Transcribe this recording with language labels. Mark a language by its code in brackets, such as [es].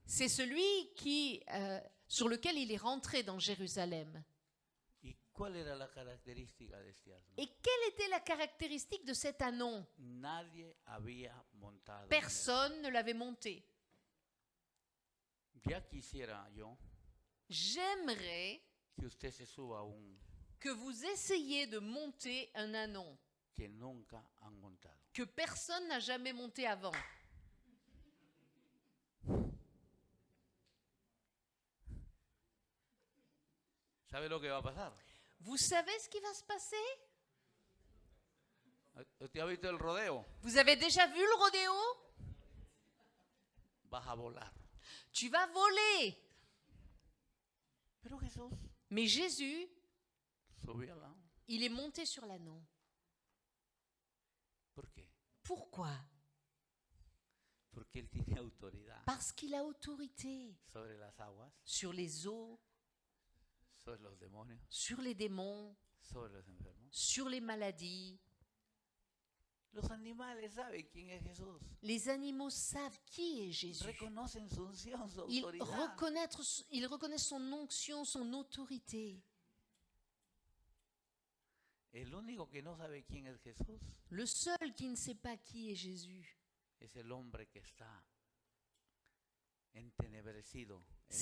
[fr] c'est celui sur lequel il est rentré dans Jérusalem. [es] ¿Y cuál era la característica de este asno? [fr] Et quelle était la caractéristique de cet ânon? [es] Nadie había montado. en él. [fr] Personne ne l'avait monté. [es] Ya quisiera yo [fr] J'aimerais [es] que usted se suba a un [fr] que vous essayiez de monter un ânon [es] que nunca han montado. [fr] que personne n'a jamais monté avant. [es] ¿Sabe lo que va a pasar? [fr] Vous savez ce qui va se passer? [es] ¿Usted ha visto el rodeo? [fr] Vous avez déjà vu le rodéo? [es] Vas a volar. [fr] Tu vas voler. [es] Pero Jesús [fr] Mais Jésus, [es] subió al lado. [fr] il est monté sur l'ânon. [es] ¿Por qué? [fr] Pourquoi? [es] Porque Porque Él tiene autoridad [fr] Parce qu'il a autorité [es] sobre las aguas, [fr] sur les eaux, [es] sobre los demonios, [fr] sur les démons, [es] sobre los enfermos. [fr] sur les maladies. [es] Los animales saben quién es Jesús. [fr] Les animaux savent qui est Jésus. [es] Reconocen su unción, su [fr] Ils [es] autoridad. [fr] reconnaissent son onction, son autorité. [es] El único que no sabe quién es Jesús [fr] Le seul qui ne sait pas qui est Jésus, [es] es el hombre que está entenebrecido en